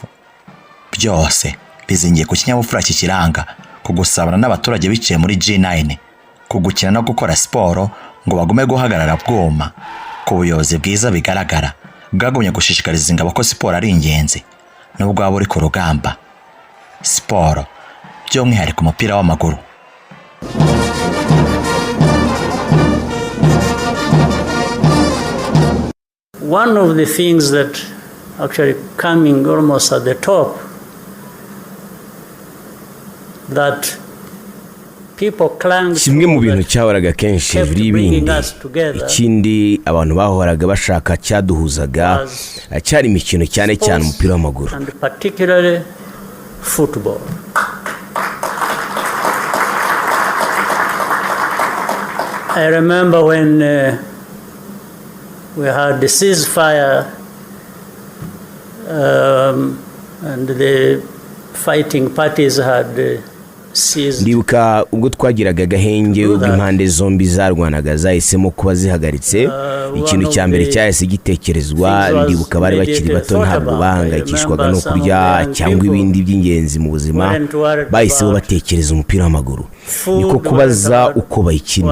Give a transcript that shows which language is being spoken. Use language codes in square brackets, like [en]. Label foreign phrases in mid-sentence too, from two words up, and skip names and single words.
[rw] Byose bizingiye ku kinyabupfura kikiranga, kugusabana n'abaturage biciye muri G9, kugukina no gukora siporo ngo bagume guhagarara bwoma, ku buyobozi bwiza bigaragara bwagumye gushishikariza ingabo ko siporo ari ingenzi nubwo waba uri ku rugamba. Siporo by'umwihariko umupira w'amaguru. [en] One of the things that actually coming almost at the top, that [rw] kimwe mu bintu cyahoraga kenshi hejuru y'ibindi, ikindi abantu bahoraga bashaka cyaduhuzaga cyari imikino, cyane cyane umupira w'amaguru. [en] I remember when we had the ceasefire and the fighting parties had [rw] ndibuka ubwo twagiraga agahenge ubwo impande zombi zarwanaga zahisemo kuba zihagaritse. Ikintu cya mbere cyahise gitekerezwa, ndibuka bari bakiri bato ntabwo bahangayikishwaga no kurya cyangwa ibindi by'ingenzi mu buzima, bahisemo batekereza umupira w'amaguru, niko kubaza uko bayikina.